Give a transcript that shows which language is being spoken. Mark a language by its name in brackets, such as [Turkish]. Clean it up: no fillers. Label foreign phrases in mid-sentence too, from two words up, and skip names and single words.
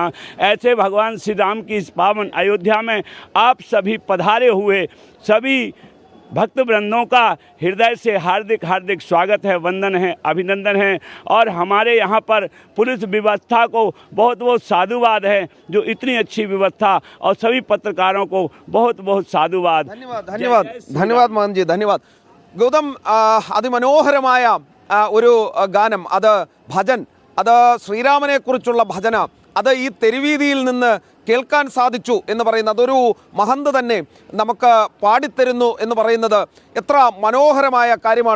[Hindi] ऐसे भगवान श्री राम की इस पावन अयोध्या में आप सभी पधारे हुए सभी भक्त वृंदों का हृदय से हार्दिक हार्दिक स्वागत है, वंदन है, अभिनंदन है। और हमारे यहाँ पर पुलिस व्यवस्था को बहुत बहुत साधुवाद है, जो इतनी अच्छी व्यवस्था, और सभी पत्रकारों को बहुत बहुत साधुवाद। धन्यवाद धन्यवाद धन्यवाद मोहन जी, धन्यवाद. [Malayalam] ഗൗതം, അതിമനോഹരമായ ഒരു ഗാനം, അത് ഭജൻ, അത് ശ്രീരാമനെ കുറിച്ചുള്ള ഭജന, അത് ഈ തെരുവീതിയിൽ നിന്ന് കേൾക്കാൻ സാധിച്ചു എന്ന് പറയുന്നത്, അതൊരു മഹന്ത് തന്നെ നമുക്ക് പാടിത്തരുന്നു എന്ന് പറയുന്നത് എത്ര മനോഹരമായ കാര്യമാണ്.